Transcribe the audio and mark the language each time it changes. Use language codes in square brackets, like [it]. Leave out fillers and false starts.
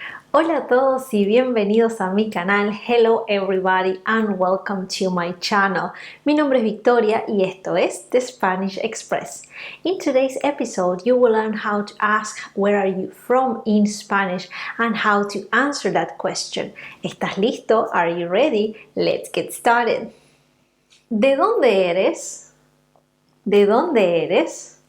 [es] Hola a todos y bienvenidos a mi canal. [en] Hello everybody and welcome to my channel. [es] Mi nombre es Victoria y esto es The Spanish Express. [en] In today's episode, you will learn how to ask where are you from in Spanish and how to answer that question. [es] ¿Estás listo? [en] Are you ready? Let's get started. [es] ¿De dónde eres? ¿De dónde eres?